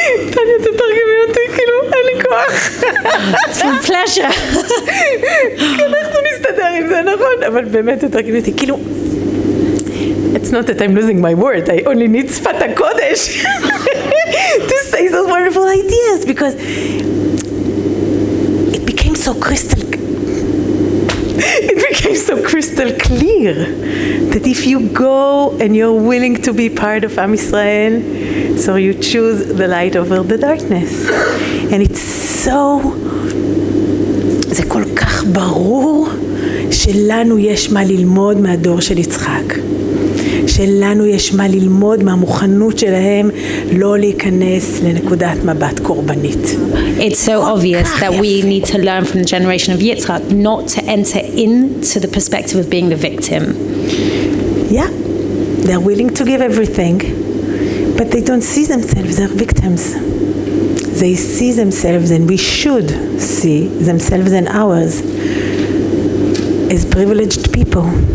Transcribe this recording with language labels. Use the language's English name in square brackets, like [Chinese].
[Hebrew] תניה, תתרגמי אותי, אין לי כוח. [English] It's a pleasure. [Hebrew] אנחנו נסתדר עם זה, נכון? אבל באמת תתרגמי אותי, [English] it's not that I'm losing my word, I only need [Hebrew] שפת הקודש [English] to say those wonderful ideas, because it became so crystal clear that if you go and you're willing to be part of Am Yisrael, so you choose the light over the darkness. And it's so, [Hebrew] זה כל כך ברור שלנו יש מה ללמוד מהדור של יצחק. שלנו יש מה ללמוד מהמוכנות שלהם לא להיכנס לנקודת מבט קורבנית. [English] It's so obvious that we need to learn from the generation of Yitzchak not to enter into the perspective of being the victim. Yeah, they're willing to give everything, but they don't see themselves as victims. They see themselves, and we should see themselves and ours as privileged people.